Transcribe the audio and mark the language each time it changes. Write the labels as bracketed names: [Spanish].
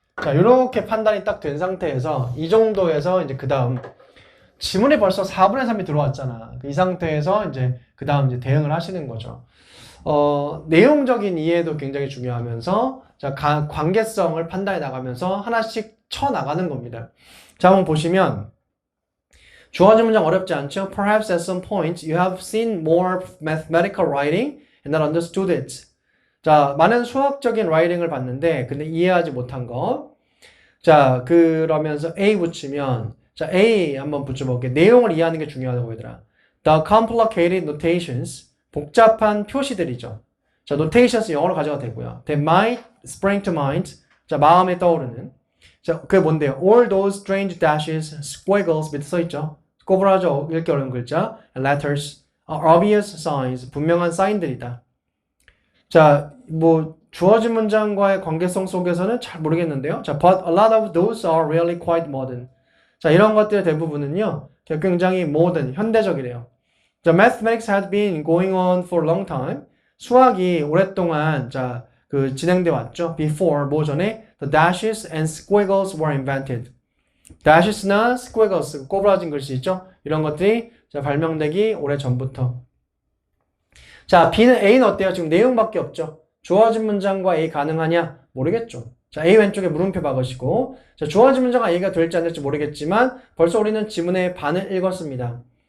[Korean] 자, 이렇게 판단이 딱 된 상태에서 이 정도에서 이제 그 다음 지문이 벌써 4분의 3이 들어왔잖아. 이 상태에서 이제 그 다음 이제 대응을 하시는 거죠. 내용적인 이해도 굉장히 중요하면서 자, 관계성을 판단해 나가면서 하나씩 쳐 나가는 겁니다. 자, 한번 보시면 주어진 문장 어렵지 않죠? [English] Perhaps at some point you have seen more mathematical writing and not understood it. [Korean] 자, 많은 수학적인 라이팅을 봤는데 근데 이해하지 못한 거. 자, 그러면서 A 붙이면 자, A 한번 붙여볼게. 내용을 이해하는 게 중요하다고 얘들아. [English] The complicated notations. [Korean] 복잡한 표시들이죠. 자, notations 영어로 가져가도 되고요. [English] That might spring to mind. [Korean] 자, 마음에 떠오르는. 자, 그게 뭔데요? [English] All those strange dashes, squiggles [Korean] 밑에 써있죠. 꼬부라져 읽기 어려운 글자. [English] And letters are obvious signs. [Korean] 분명한 사인들이다. 자, 뭐 주어진 문장과의 관계성 속에서는 잘 모르겠는데요. [English] 자, but a lot of those are really quite modern. [Korean] 자, 이런 것들의 대부분은요, 굉장히 modern, 현대적이래요. [English] 자, mathematics had been going on for a long time. [Korean] 수학이 오랫동안 자, 그 진행돼 왔죠. [English] Before, [Korean] 뭐 전에 [English] the dashes and squiggles were invented. [Korean] dashes나 squiggles, 꼬부라진 글씨 있죠? 이런 것들이 자, 발명되기 오래 전부터. 자, B는 A는 어때요? 지금 내용밖에 없죠. 주어진 문장과 A 가능하냐? 모르겠죠. 자, A 왼쪽에 물음표 박으시고, 자, 주어진 문장과 A가 될지 안 될지 모르겠지만 벌써 우리는 지문의 반을 읽었습니다.